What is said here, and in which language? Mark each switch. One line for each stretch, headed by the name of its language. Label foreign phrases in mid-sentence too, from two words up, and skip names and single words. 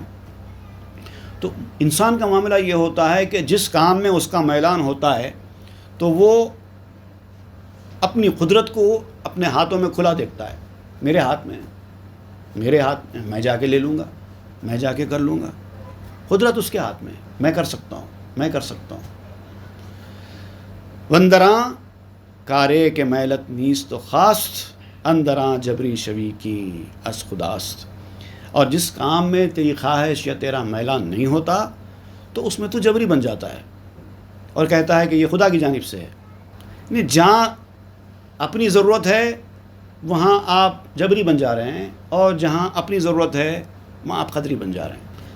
Urdu: تو انسان کا معاملہ یہ ہوتا ہے کہ جس کام میں اس کا میلان ہوتا ہے تو وہ اپنی قدرت کو اپنے ہاتھوں میں کھلا دیکھتا ہے، میرے ہاتھ میں، میرے ہاتھ میں، میں جا کے لے لوں گا، میں جا کے کر لوں گا، قدرت اس کے ہاتھ میں، میں کر سکتا ہوں، میں کر سکتا ہوں۔
Persian: وندراں کارے کے میلت نیست و خواست، اندراں جبری شوی کی از خداست۔
Urdu: اور جس کام میں تیری خواہش یا تیرا میلان نہیں ہوتا تو اس میں تو جبری بن جاتا ہے اور کہتا ہے کہ یہ خدا کی جانب سے ہے۔ یعنی جہاں اپنی ضرورت ہے وہاں آپ جبری بن جا رہے ہیں، اور جہاں اپنی ضرورت ہے وہاں آپ قدری بن جا رہے ہیں۔